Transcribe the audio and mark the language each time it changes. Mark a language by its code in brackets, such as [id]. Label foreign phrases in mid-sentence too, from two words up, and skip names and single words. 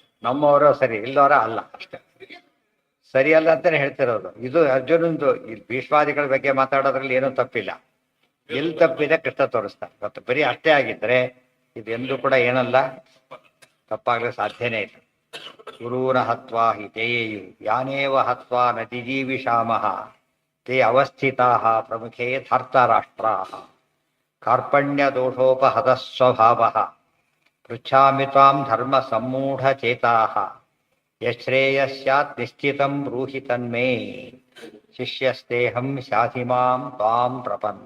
[kn] ನಮ್ಮವರು ಸರಿ, ಇಲ್ಲವರ ಅಲ್ಲ, ಅಷ್ಟೇ. ಸರಿಯಲ್ಲ ಅಂತಾನೆ ಹೇಳ್ತಿರೋದು. ಇದು ಅರ್ಜುನಂದು. ಈ ಭೀಷ್ಮಾದಿಗಳ ಬಗ್ಗೆ ಮಾತಾಡೋದ್ರಲ್ಲಿ ಏನೂ ತಪ್ಪಿಲ್ಲ. ಎಲ್ಲಿ ತಪ್ಪಿದೆ ಕೃಷ್ಣ ತೋರಿಸ್ತಾನೆ. ಇವತ್ತು ಬರೀ ಅಷ್ಟೇ ಆಗಿದ್ರೆ ಇದೆಂದೂ ಕೂಡ ಏನಲ್ಲ, ತಪ್ಪಾಗಲು ಸಾಧ್ಯನೇ ಇಲ್ಲ. [sa] ಗುರೂನ ಹತ್ವಾ ಹಿ ತೇಯು ಯಾನೇವ ಹತ್ವಾ ನ ಜಿಜೀವಿಷಾಮಃ ತೇ ಅವಸ್ಥಿತಾಃ ಪ್ರಮುಖೇ ಧಾರ್ತಾರಾಷ್ಟ್ರಾಃ ಕಾರ್ಪಣ್ಯ ದೋಷೋಪಹತ ಸ್ವಭಾವಃ ಪೃಚ್ಛಾಮಿ ತ್ವಾಂ ಧರ್ಮ ಸಮ್ಮೂಢಚೇತಾಃ ಯಶ್ರೇಯ ಸ್ಯಾತ್ ನಿಶ್ಚಿತಂ ಬ್ರೂಹಿ ತನ್ಮೇ ಶಿಷ್ಯಸ್ತೇಹಂ ಶಾಧಿ ಮಾಂ ತ್ವಾಂ ಪ್ರಪನ್ನ.